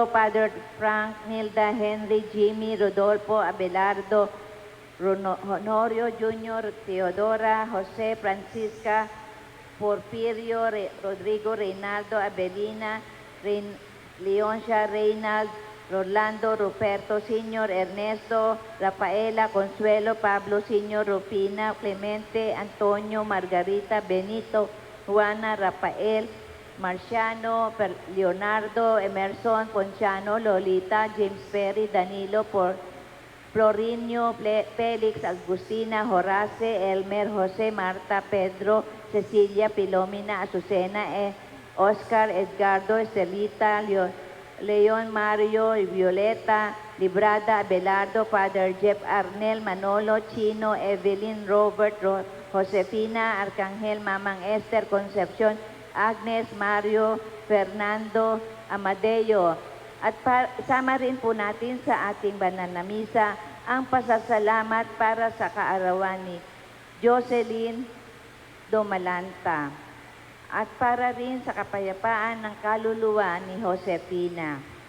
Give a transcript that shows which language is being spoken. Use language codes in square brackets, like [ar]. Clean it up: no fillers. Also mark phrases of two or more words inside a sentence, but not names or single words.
[tl] Padre Frank, Nilda, Henry, Jimmy, Rodolfo, Abelardo, Honorio Jr., Teodora, José, Francisca, Porfirio, Rodrigo, Reynaldo, Abelina, Leoncia, Reynald, Rolando, Ruperto, Sr., Ernesto, Rafaela, Consuelo, Pablo, Sr., Rufina, Clemente, Antonio, Margarita, Benito, Juana, Rafael, Marciano, Leonardo, Emerson, Ponciano, Lolita, James Perry, Danilo, Florinio, Felix, Agustina, Horace, Elmer, Jose, Marta, Pedro, Cecilia, Pilomina, Azucena, Oscar, Edgardo, Estelita, Leon, Mario, Violeta, Librada, Abelardo, Father Jeff, Arnel, Manolo, Chino, Evelyn, Robert, Josefina, Arcangel, Mamang Esther, Concepcion, Agnes, Mario, Fernando, Amadeo. At sama rin po natin sa ating banal na misa ang pasasalamat para sa kaarawan ni Jocelyn Domalanta at para rin sa kapayapaan ng kaluluwa ni Josefina.